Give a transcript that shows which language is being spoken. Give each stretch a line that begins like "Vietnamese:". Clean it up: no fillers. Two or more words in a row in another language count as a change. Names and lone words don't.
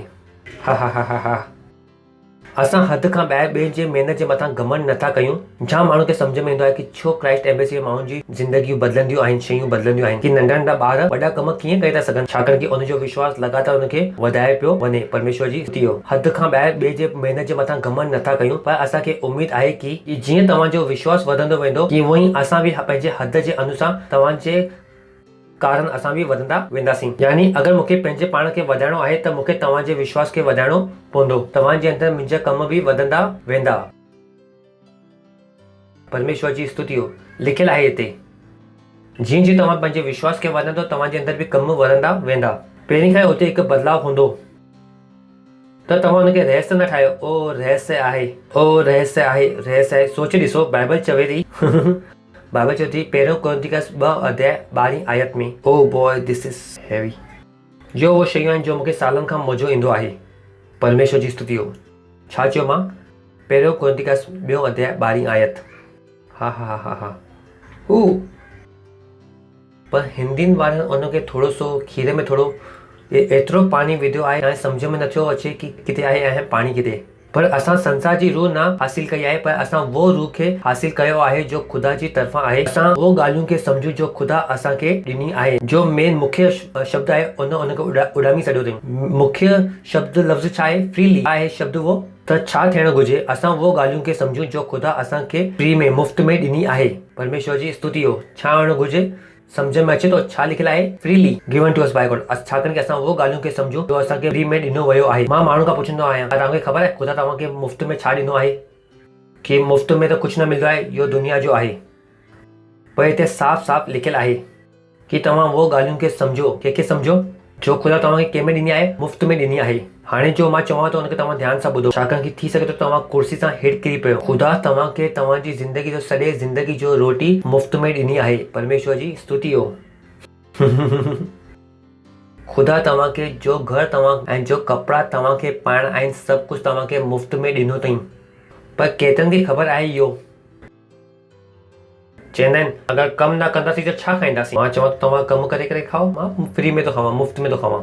Sindhi: हा हा हा हा हा असां हद खां ॿाहिरि ॿियनि जे महिनत जे मथां घमंड नथा कयूं। जाम माण्हू खे सम्झ में ईंदो आहे कि छो क्राइस्ट एम्बेसी माण्हुनि जी ज़िंदगियूं बदिलंदियूं आहिनि, शयूं बदिलंदियूं आहिनि, कि नंढा नंढा ॿार वॾा कम कीअं करे था सघनि, छाकाणि कि उनजो विश्वास लगातार उनखे वधाए पियो वञे। परमेश्वर जी स्तुति हो। हद खां ॿाहिरि ॿिए जे महिनत जे मथां घमंड नथा कयूं, पर असांखे उमेद आहे कि जीअं तव्हांजो विश्वास वधंदो वेंदो, कि उहो ई असां बि पंहिंजे हद जे अनुसार तव्हांजे कारण असां बि वधंदा वेंदासीं। यानी अगरि मूंखे पंहिंजे पाण खे वधाइणो आहे त मूंखे तव्हांजे विश्वास खे वधाइणो पवंदो। तव्हांजे अंदरि मुंहिंजा कम बि वधंदा वेंदा। परमेश्वर जी स्तुति हो। लिखियलु आहे हिते जीअं जीअं तव्हां पंहिंजे विश्वास खे वधंदो तव्हांजे अंदरि बि कम वधंदा वेंदा। पहिरीं खां उते हिकु बदिलाव हूंदो त तव्हां हुनखे रहस्य न ठाहियो। ओ रहस्य आहे, ओ रहस्य आहे, रहस्य आहे। सोचे ॾिसो बाइबल चवे थी बाइबल चवे थी 1 कुरिन्थियुस 2:12 आयत में,
English: Oh boy this is heavy.
Sindhi: जो उहो शयूं आहिनि जो मूंखे सालनि खां मज़ो ईंदो आहे। परमेश्वर जी स्तुति हो। छा चयो मां? 1 कुरिन्थियुस 2:12 आयत। हा हा हा हा हू पर हिंदियुनि वारनि उनखे थोरो सो खीर में थोरो एतिरो पाणी विधो आहे, हाणे सम्झ में नथो अचे कि किथे आहे ऐं पाणी किथे। पर असां संसार जी रूह न हासिल कई आहे, पर असां वो रूह खे हासिल कयो आहे जो ख़ुदा जी तरफ़ां आहे। असां वो ॻाल्हियूं खे सम्झूं जो ख़ुदा असांखे ॾिनी आहे। जो मेन मुख्य शब्द आहे उनखे उॾामी छॾियो अथई। मुख्य शब्द लफ़्ज़ छा आहे? फ्रीली आहे शब्द वो। त छा थियणु घुरिजे? असां वो ॻाल्हियूं खे सम्झूं जो ख़ुदा असांखे फ्री में मुफ़्त में ॾिनी आहे। परमेश्वर जी स्तुति हो। छा हुअणु घुरिजे? सम्झ में अचे थो छा लिखियलु आहे?
English: Freely given to us by God.
Sindhi: छाकाणि कि असां वो ॻाल्हियूं खे सम्झूं जो असांखे फ्री में ॾिनो वियो आहे। मां माण्हू खां पुछंदो आहियां तव्हांखे ख़बर आहे ख़ुदा तव्हांखे मुफ़्त में छा ॾिनो आहे? कि मुफ़्त में त कुझु न मिलंदो आहे, इहो दुनिया जो आहे। पर हिते साफ़ साफ़ लिखियलु आहे कि तव्हां वो ॻाल्हियूं खे सम्झो। कंहिंखे सम्झो? जो ख़ुदा तव्हांखे कंहिंमें ॾिनी आहे? मुफ़्त में ॾिनी आहे। हाणे जो मां चवां थो हुनखे तव्हां ध्यानु सां ॿुधो, छाकाणि कि थी सघे थो तव्हां कुर्सी सां हेठि किरी पियो। ख़ुदा तव्हांखे तव्हांजी ज़िंदगी जो सॼे ज़िंदगी जो रोटी मुफ़्त में ॾिनी आहे। परमेश्वर जी स्तुति हो। ख़ुदा तव्हांखे जो घर तव्हां ऐं जो कपिड़ा तव्हांखे पाइणा आहिनि सभु कुझु तव्हांखे मुफ़्त में ॾिनो अथई। पर केतिरनि खे ख़बर आहे इहो? चवंदा आहिनि अगरि कमु न कंदासीं त छा खाईंदासीं? मां चवां तव्हां कमु करे करे खाओ, मां फ्री में थो खावां, मुफ़्त में थो खावां।